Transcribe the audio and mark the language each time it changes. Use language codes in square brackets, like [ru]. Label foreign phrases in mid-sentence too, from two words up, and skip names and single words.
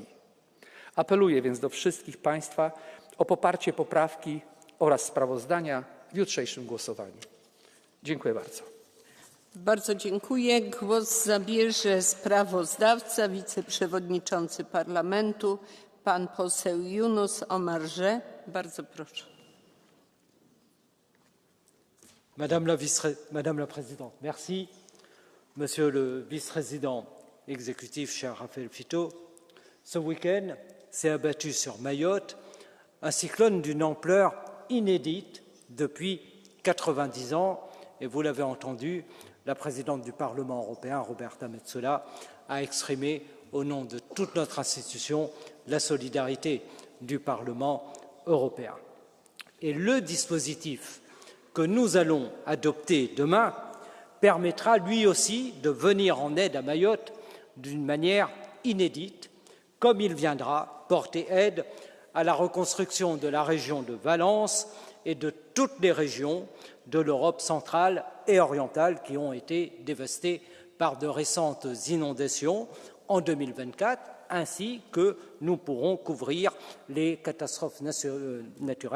[pl] Apeluję więc do wszystkich Państwa o poparcie poprawki oraz sprawozdania w jutrzejszym głosowaniu. Dziękuję bardzo. Bardzo dziękuję. Głos zabierze sprawozdawca, wiceprzewodniczący Parlamentu, pan poseł Yunus Omarjee. Bardzo proszę. [fr] Madame la Présidente, merci. Monsieur le Vice-président exécutif, cher Raphaël Fitto, ce week-end s'est abattu sur Mayotte un cyclone d'une ampleur inédite depuis 90 ans. Et vous l'avez entendu, la présidente du Parlement européen, Roberta Metsola, a exprimé au nom de toute notre institution la solidarité du Parlement européen. Et le dispositif que nous allons adopter demain permettra lui aussi de venir en aide à Mayotte d'une manière inédite, comme il viendra porter aide à la reconstruction de la région de Valence et de toutes les régions de l'Europe centrale et orientale qui ont été dévastées par de récentes inondations en 2024, ainsi que nous pourrons couvrir les catastrophes naturelles